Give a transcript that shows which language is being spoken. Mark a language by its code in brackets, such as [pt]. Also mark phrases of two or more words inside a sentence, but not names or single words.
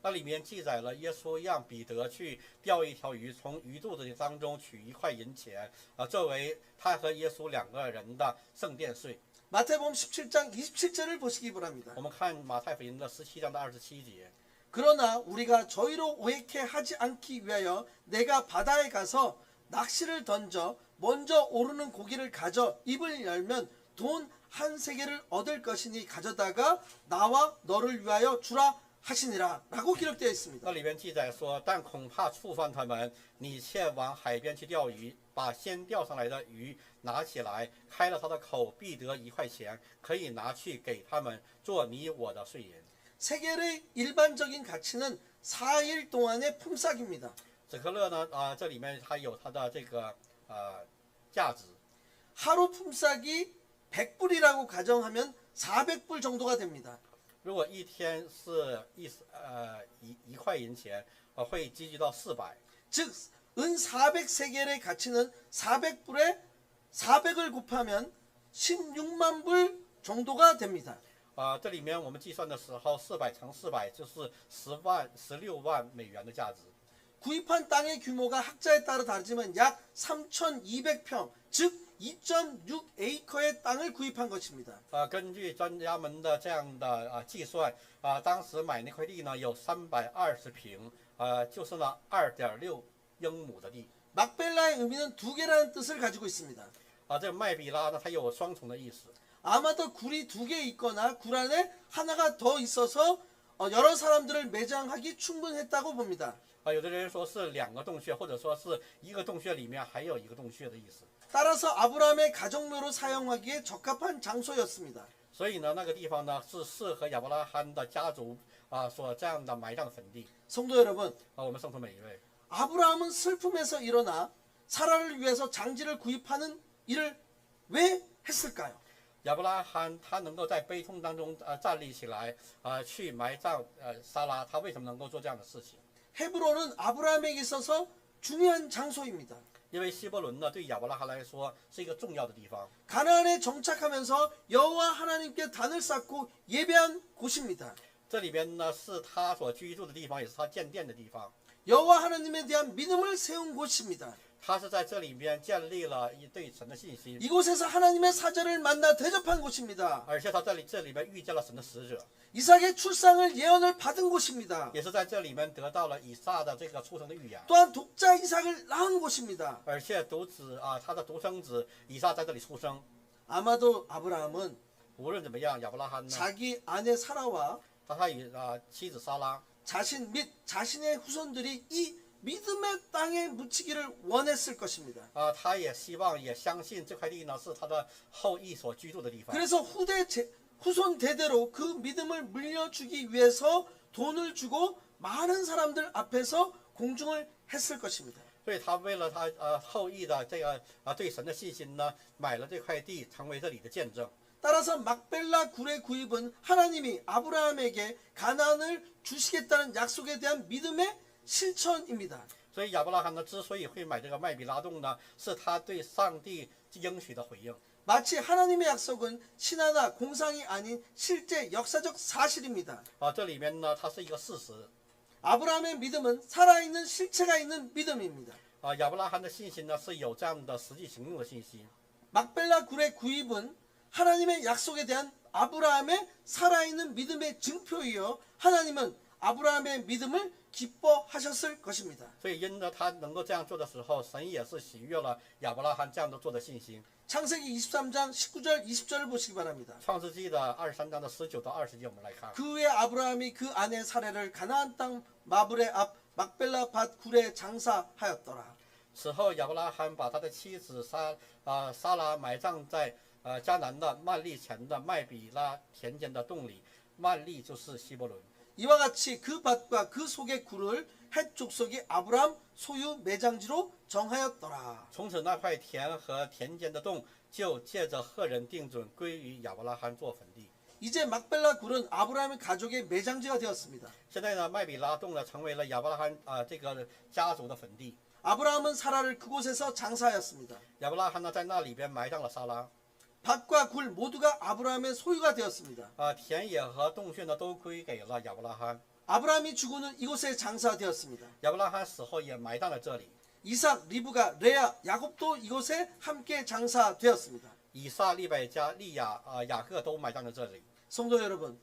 [zh] 那里面记载了耶稣让彼得去钓一条鱼，从鱼肚子当中取一块银钱，作为他和耶稣两个人的圣殿税。 [ko] 마태복음 17장 27절을 보시기 바랍니다. [zh] 我们看马太福音的17章的27节。 [ko] 그러나 우리가 저희로 오해케 하지 않기 위하여 내가 바다에 가서 낚시를 던져 먼저 오르는 고기를 가져 입을 열면 돈 한 세겔을 얻을 것이니 가져다가 나와 너를 위하여 주라 하시니라라고 기록되어 있습니다. [zh] 那里边记载说，但恐怕触犯他们，你却往海边去钓鱼，把先钓上来的鱼拿起来，开了他的口，必得1块钱，可以拿去给他们做你我的税银。 [ko] 세겔의 일반적인 가치는 4일 동안의 품삯입니다. [zh] 止可乐呢，这里面它有它的这个价值。 [ko] 하루 품삯이 100불이라고 가정하면 400불 정도가 됩니다. [zh] 如果一天是一块银钱，会积聚到400。 [ko] 즉, 은 400세겔의 가치는 400불에 400을 곱하면 16만 불 정도가 됩니다. [zh] 这里面我们计算的时候，400乘400就是16万美元的价值。 [ko] 구입한 땅의 규모가 학자에 따라 다르지만 약 3,200평, 즉 2.6에이커의 땅을 구입한 것입니다. [zh] 根据专家们的这样的计算，当时买那块地呢有320平，就是呢2.6英亩的地。 [ko] 막벨라의 의미는 두 개라는 뜻을 가지고 있습니다. [zh] 这个麦比拉呢，它有双重的意思。 [ko] 아마도 굴이 두 개 있거나 굴 안에 하나가 더 있어서 여러 사람들을 매장하기 충분했다고 봅니다. [zh] 有的人说是2个洞穴，或者说是一个洞穴里面还有一个洞穴的意思。 [ko] 따라서 아브라함의 가족묘로 사용하기에 적합한 장소였습니다. [zh] 所以呢，那个地方呢是适合亚伯拉罕的家族所这样的埋葬坟地。 [ko] 성도 여러분, [zh] 我们圣徒每一位， [ko] 아브라함은 슬픔에서 일어나 사라를 위해서 장지를 구입하는 일을 왜 했을까요? [zh] 亚伯拉罕他能够在悲痛当中站立起来去埋葬撒拉，他为什么能够做这样的事情？ [ko] 헤브론은 아브라함에게 있어서 중요한 장소입니다. [zh] 因为希伯伦呢对亚伯拉罕来说是一个重要的地方。 [ko] 가나안에 정착하면서 여호와 하나님께 단을 쌓고 예배한 곳입니다. [zh] 这里边呢是他所居住的地方，也是他建殿的地方。 [ko] 여호와 하나님에 대한 믿음을 세운 곳입니다. [zh] 他是在这里边建立了对神的信心， [ko] 이곳에서 하나님의 사자를 만나 대접한 곳입니다. [zh] 而且他这里边遇见了神的使者， [ko] 이삭의 출상을 예언을 받은 곳입니다. [zh] 也是在这里面得到了以撒的这个出生的预言， [ko] 또한 독자 이삭을 낳은 곳입니다. [zh] 而且他的独生子以撒在这里出生。 [ko] 아마도 아브라함은 [zh] 无论怎么样，亚伯拉罕呢， [ko] 자기 아내 사라와 [zh] 他与妻子撒拉， [ko] 자신 및 자신의 후손들이 이 믿음의 땅에 묻히기를 원했을 것입니다. [zh] 他也希望也相信这块地呢是他的后裔所居住的地方。 [ko] 그래서 후손 대대로 그 믿음을 물려주기 위해서 돈을 주고 많은 사람들 앞에서 공중을 했을 것입니다. [zh] 所以他为了他后裔的这个对神的信心呢，买了这块地，成为这里的见证。 [ko] 따라서 막벨라 굴의 구입은 하나님이 아브라함에게 가나안을 주시겠다는 약속에 대한 믿음의 실천입니다. [zh] 所以亚伯拉罕呢，之所以会买这个麦比拉洞呢，是他对上帝应许的回应。 [ko] 마치 하나님의 약속은 신화나 공상이 아닌 실제 역사적 사실입니다. [zh] 这里面呢，它是一个事实。 [ko] 아브라함의 믿음은 살아있는 실체가 있는 믿음입니다. [zh] 亚伯拉罕的信心呢，是有这样的实际行动的信心。 [ko] 막벨라 굴의 구입은 하나님의 약속에 대한 아브라함의 살아있는 믿음의 증표이요 하나님은 아브라함의 믿음을 기뻐하셨을 것입니다. [zh] 所以因着他能够这样做的时候，神也是喜悦了亚伯拉罕这样的做的信心。 [ko] 창세기 23장 19절 20절을 보시기 바랍니다. [zh] 创世纪的23章的19到20节，我们来看。 [ko] 그 후에 아브라함이 그 아내 사레를 가나안 땅 마브레 앞 막벨라 밭 굴에 장사하였더라. [zh] 此后，亚伯拉罕把他的妻子撒拉埋葬在迦南的曼利前的麦比拉田间的洞里。曼利就是希伯伦。 [ko] 이와 같이 그 밭과 그 속의 굴을 헷 족속이 아브라함 소유 매장지로 정하였더라. [zh] 从此，那块田和田间的洞就借着赫人定准归于亚伯拉罕做坟地。 [ko] 이제 막벨라 굴은 아브라함의 가족의 매장지가 되었습니다. [zh] 现在呢，麦比拉洞呢成为了亚伯拉罕这个家族的坟地。 [ko] 아브라함은 사라를 그곳에서 장사하였습니다. [zh] 亚伯拉罕呢在那里边埋葬了撒拉。 [ko] 밭과 굴 모두가 아브라함의 소유가 되었습니다. [zh] 田野和洞穴呢都归给了亚伯拉罕。 [ko] 아브라함이 죽은 후 이곳에 장사되었습니다. [zh] 亚伯拉罕死后也埋葬在这里。 [ko] 이삭, 리브가, 레아, 야곱도 이곳에 함께 장사되었습니다. [zh] 以撒、利百加、利亚雅各都埋葬在这里。 [ko] 성도 여러분,